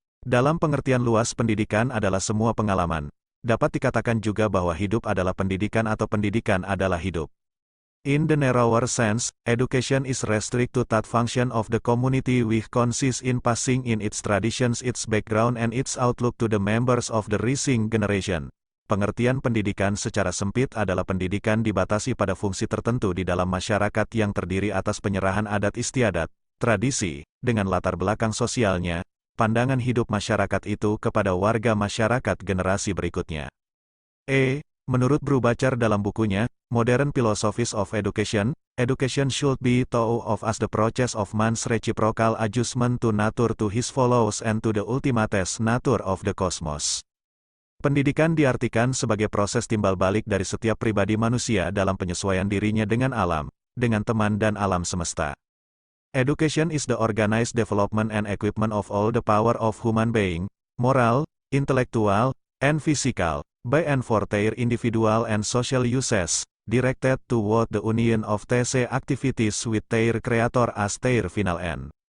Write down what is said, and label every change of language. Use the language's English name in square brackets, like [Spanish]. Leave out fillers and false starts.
[Indonesian] Dalam pengertian luas pendidikan adalah semua pengalaman. Dapat dikatakan juga bahwa hidup adalah pendidikan atau pendidikan adalah hidup. [English] In the narrower sense, education is restricted to that function of the community which consists in passing in its traditions, its background and its outlook to the members of the rising generation. [Indonesian] Pengertian pendidikan secara sempit adalah pendidikan dibatasi pada fungsi tertentu di dalam masyarakat yang terdiri atas penyerahan adat istiadat, tradisi, dengan latar belakang sosialnya, pandangan hidup masyarakat itu kepada warga masyarakat generasi berikutnya. Menurut Brubacher dalam bukunya, [English] Modern Philosophies of Education, education should be thought of as the process of man's reciprocal adjustment to nature, to his fellows and to the ultimate nature of the cosmos. [Indonesian] Pendidikan diartikan sebagai proses timbal balik dari setiap pribadi manusia dalam penyesuaian dirinya dengan alam, dengan teman dan alam semesta. [English] Education is the organized development and equipment of all the power of human being, moral, intellectual, and physical, by and for their individual and social uses, directed toward the union of these activities with their creator as their final end.